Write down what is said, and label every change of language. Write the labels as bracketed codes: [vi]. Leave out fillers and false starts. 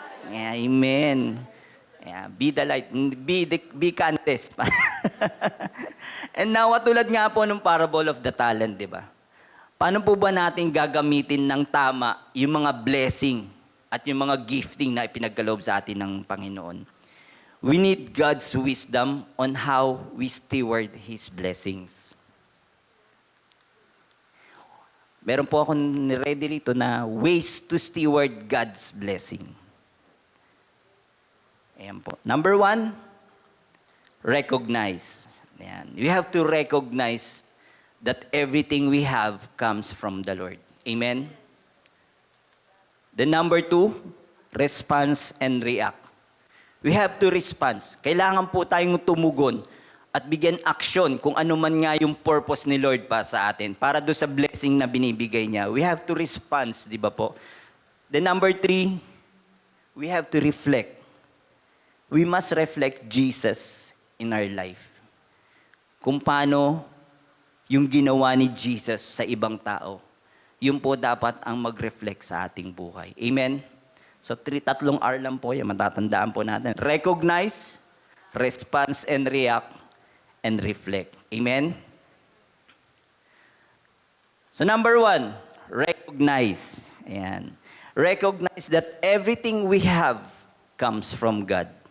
[en] Yeah, amen. Yeah, be the light. Be Candice. And now, [tl] tulad nga po ng [en] parable of the talent, [tl] di ba? Paano po ba natin gagamitin ng tama yung mga blessing at yung mga gifting na ipinagkaloob sa atin ng Panginoon? [en] We need God's wisdom on how we steward His blessings. [tl] Meron po akong ready rito na [en] ways to steward God's blessing. [tl] Ayan po. [en] Number 1, recognize. [tl] Ayan. [en] We have to recognize that everything we have comes from the Lord. Amen? The number 2, response and react. We have to respond. [tl] Kailangan po tayong tumugon at bigyan aksyon kung ano man nga yung purpose ni Lord pa sa atin para do sa blessing na binibigay niya. [en] We have to respond, [tl] di ba po? [en] The number 3, we have to reflect. We must reflect Jesus in our life. [tl] Kung paano yung ginawa ni Jesus sa ibang tao. Yun po dapat ang mag-reflect sa ating buhay. Amen? [en] So, 3 R [tl] lang po yan. Matatandaan po natin. [en] Recognize, response and react, and reflect. Amen? So, number 1, recognize. [tl] Ayan. [en] Recognize that everything we have comes from God.